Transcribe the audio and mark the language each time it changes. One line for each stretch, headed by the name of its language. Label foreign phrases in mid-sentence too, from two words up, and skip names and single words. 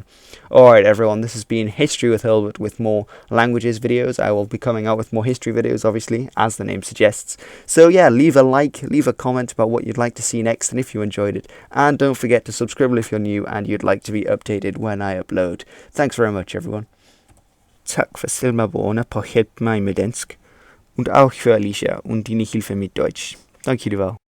English: Alright everyone, this has been History with Hilbert with more languages videos. I will be coming out with more history videos, obviously, as the name suggests. So yeah, leave a like, leave a comment about what you'd like to see next, and if you enjoyed it. And don't forget to subscribe if you're new and you'd like to be updated when I upload. Thanks very much everyone.
Danish: Tak for Silmaborna på Hjælp mig med dansk.
German: Und auch für Alicia und dine Hilfe mit Deutsch.
Dutch: Dankjewel.